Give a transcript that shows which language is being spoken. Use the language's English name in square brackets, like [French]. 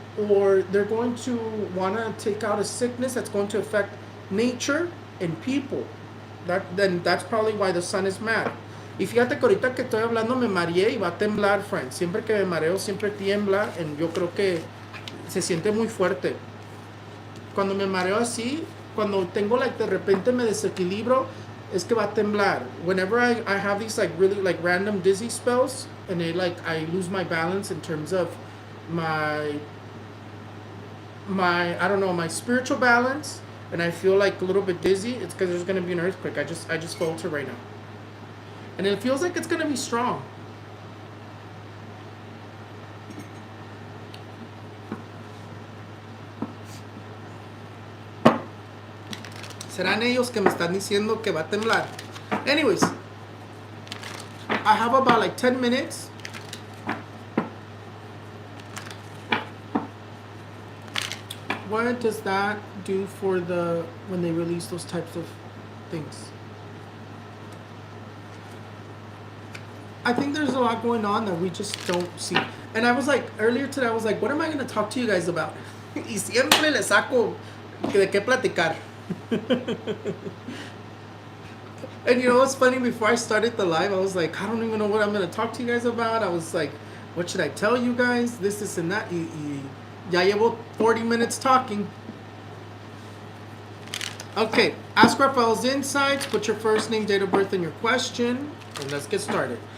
[English] Or they're going to want to take out a sickness that's going to affect nature and people. Then that's probably why the sun is mad. [Spanish] Y fíjate que ahorita que estoy hablando me mareé y va a temblar, friends. Siempre que me mareo siempre tiembla, y yo creo que se siente muy fuerte. Cuando me mareo así, cuando tengo de repente me desequilibro, es que va a temblar. [English] Whenever I have these really random dizzy spells, and I lose my balance in terms of my I don't know, my spiritual balance, and I feel like a little bit dizzy, it's because there's going to be an earthquake. I just felt it right now, and it feels like it's going to be strong. [Spanish] Serán ellos que me están diciendo que va a temblar. [English] Anyways, I have about 10 minutes. What does that do for when they release those types of things? I think there's a lot going on that we just don't see. And I was earlier today, I was like, what am I going to talk to you guys about? [Spanish] Y siempre le saco de qué platicar. [English] And you know what's funny? Before I started the live, I was like, I don't even know what I'm going to talk to you guys about. I was like, what should I tell you guys? This, and that. [Spanish] Ya llevo [English] 40 minutes talking. Okay, ask Raphael's Insights. Put your first name, date of birth, and your question, and let's get started.